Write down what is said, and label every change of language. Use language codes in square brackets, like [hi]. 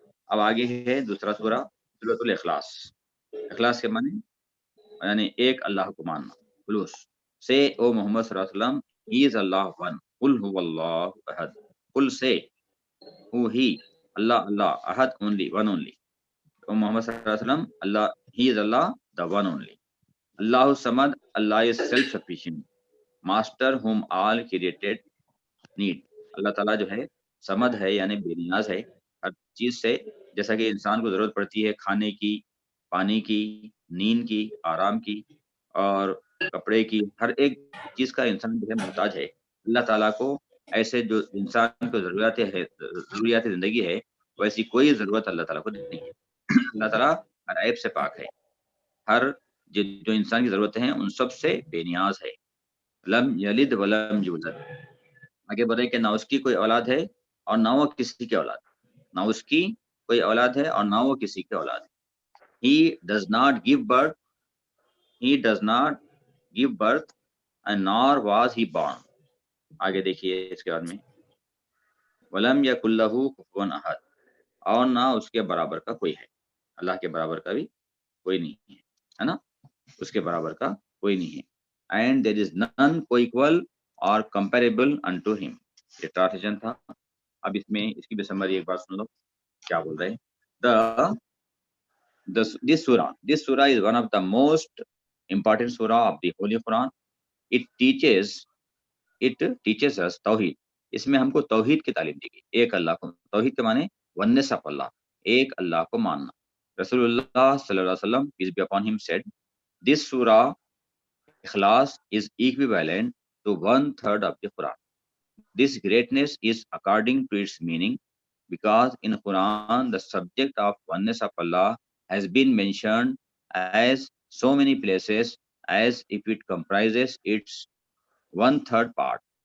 [hi] अब आगे है दूसरा सूरा सूरतुल इखलास। इखलास के माने यानी एक अल्लाह को मानना। खुलूस से ओ मोहम्मद सल्लल्लाहु अलैहि वसल्लम, [en] he is Allah one, [ar] कुल हुवल्लाहु अहद। कुल से हु ही अल्लाह अल्लाह, अहद ओनली, वन ओनली। [en] O Muhammad sallallahu alaihi wasallam, Allah, He is Allah, the one only. Allahu Samad, Allah is self-sufficient, Master whom all created need. [hi] अल्लाह ताला जो है समद है यानी बेनियाज है हर चीज से। जैसा कि इंसान को जरूरत पड़ती है खाने की, पानी की, नींद की, आराम की और कपड़े की, हर एक चीज का इंसान जो है मोहताज है। अल्लाह ताला को ऐसे जो इंसान को जरूरियात जिंदगी है वैसी कोई जरूरत अल्लाह ताला को नहीं है। अल्लाह ताला हर ऐब से पाक है, हर जो इंसान की जरूरत है उन सब से बेनियाज है। [ar] लम यलिद वलम यूलद, [hi] आगे बढ़े कि ना उसकी कोई औलाद है और ना वो किसी की औलाद, ना उसकी कोई औलाद है और ना वो किसी की औलाद है। [en] He does not give birth, he does not give birth and nor was he born। [hi] आगे देखिए इसके बाद में [ar] वलम यकुल्लहु कुफुवन अहद, [hi] और ना उसके बराबर का कोई है। अल्लाह के बराबर का भी कोई नहीं है ना, उसके बराबर का कोई नहीं है। [en] And there is none coequal और comparable unto him. [hi] ये ट्रांसलेशन था। अब इसमें इसकी भी समरी एक बार सुन लो क्या बोल रहे हैं। [en] this surah is one of the most important surah of the Holy Quran. It teaches us [hi] तौहीद। इसमें हमको तौहीद की तालीम दी गई, एक अल्लाह को। तौहीद के माने [en] oneness of Allah, [hi] एक अल्लाह को मानना। [en] रसूलुल्लाह सल्लल्लाहु अलैहि वसल्लम peace be upon him said, this surah Ikhlas is equivalent to 1/3 of the Quran. This greatness is according to its meaning, because in Quran the subject of oneness of Allah has been mentioned as so many places as if it comprises its 1/3 part.